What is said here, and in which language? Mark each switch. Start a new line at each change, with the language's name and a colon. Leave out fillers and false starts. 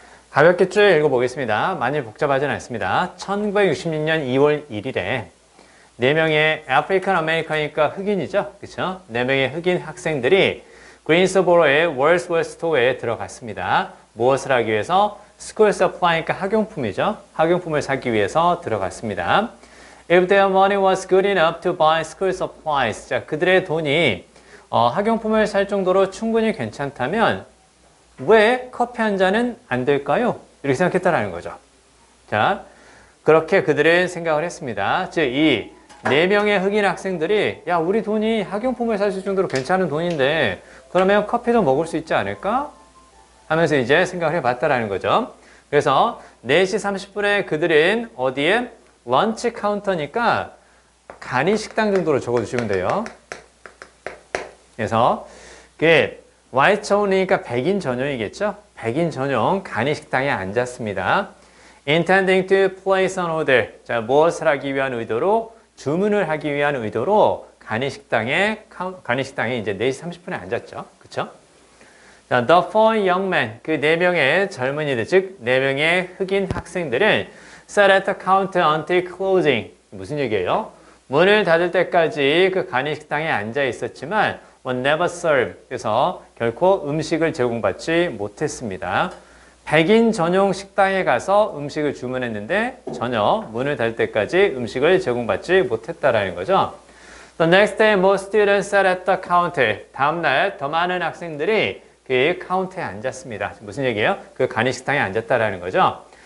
Korean: 가볍게 쭉 읽어보겠습니다. 많이 복잡하지는 않습니다. 1966년 2월 1일에 4명의 아프리칸 아메리카니까 흑인이죠. 그렇죠? 4명의 흑인 학생들이 그린스보로의 월스월 스토어에 들어갔습니다. 무엇을 하기 위해서? 스쿨 서플라이니까 학용품이죠. 학용품을 사기 위해서 들어갔습니다.
English: If their money was good enough to buy school supplies.
Korean: 자, 그들의 돈이 학용품을 살 정도로 충분히 괜찮다면 왜 커피 한 잔은 안 될까요? 이렇게 생각했다라는 거죠. 자, 그렇게 그들은 생각을 했습니다. 즉, 이 4명의 흑인 학생들이 야, 우리 돈이 학용품을 살 수 정도로 괜찮은 돈인데 그러면 커피도 먹을 수 있지 않을까? 하면서 이제 생각을 해봤다라는 거죠. 그래서 4시 30분에 그들은 어디에? 런치 카운터니까 간이식당 정도로 적어주시면 돼요. 그래서 그 white only 니까 백인 전용이겠죠? 백인 전용 간이식당에 앉았습니다.
English: Intending to place an order.
Korean: 자, 무엇을 하기 위한 의도로? 주문을 하기 위한 의도로 간이식당에 이제 4시 30분에 앉았죠. 그쵸?
English: 자, the four young men,
Korean: 그 4명의 젊은이들, 즉 4명의 흑인 학생들은
English: sat at the counter until closing.
Korean: 무슨 얘기예요? 문을 닫을 때까지 그 간이식당에 앉아 있었지만
English: was never served.
Korean: 그래서 결코 음식을 제공받지 못했습니다. 백인 전용 식당에 가서 음식을 주문했는데 전혀 문을 닫을 때까지 음식을 제공받지 못했다라는 거죠.
English: The next day, more students sat at the counter.
Korean: 다음날 더 많은 학생들이 그 카운터에 앉았습니다. 무슨 얘기예요? 그 간이식당에 앉았다라는 거죠.